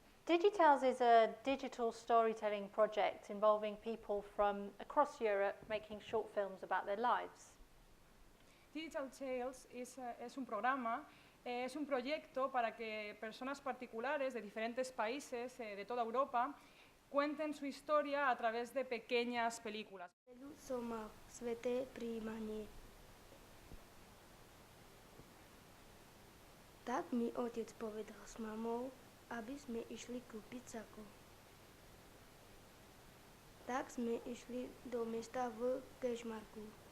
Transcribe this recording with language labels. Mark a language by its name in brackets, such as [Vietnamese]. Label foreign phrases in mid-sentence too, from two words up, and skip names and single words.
[English] Digitales is a digital storytelling project involving people from across Europe making short films about their lives. [Spanish] Digital Tales es un programa, es un proyecto para que personas particulares de diferentes países de toda Europa cuenten su historia a través de pequeñas películas. [Slovak] Tak mi otec povedal s mamou, aby sme išli kúpiť sako. Tak sme išli do mesta v Kežmarku.